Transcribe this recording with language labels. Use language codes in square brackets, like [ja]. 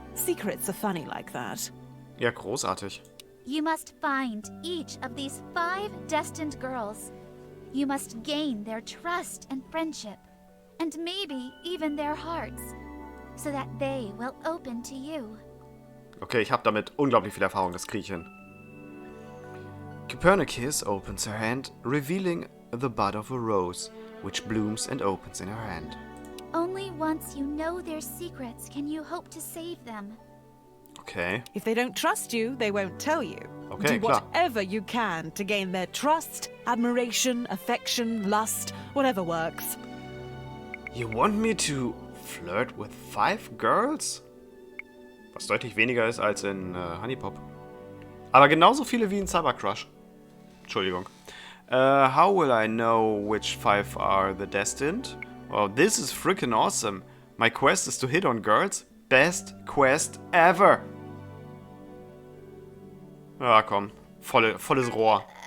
[en] Secrets are funny like that. [de] Ja, großartig. [en] You must find each of these 5 destined girls. You must gain their trust and friendship, and maybe even their hearts, so that they will open to you. [de] Okay, ich habe damit unglaublich viel Erfahrung, das kriege ich hin. [en] Copernicus opens her hand, revealing the bud of a rose, which blooms and opens in her hand. Only once you know their secrets can you hope to save them. Okay. If they don't trust you, they won't tell you. Okay, Do [de] klar. [en] whatever you can to gain their trust, admiration, affection, lust, whatever works. You want me to flirt with 5 girls? [de] Was deutlich weniger ist als in Honeypop. Aber genauso viele wie in Cybercrush. Entschuldigung. [en] How will I know which 5 are the destined? Oh, this is freaking awesome. My quest is to hit on girls. Best quest ever. [de] Ja, komm. Volles Rohr.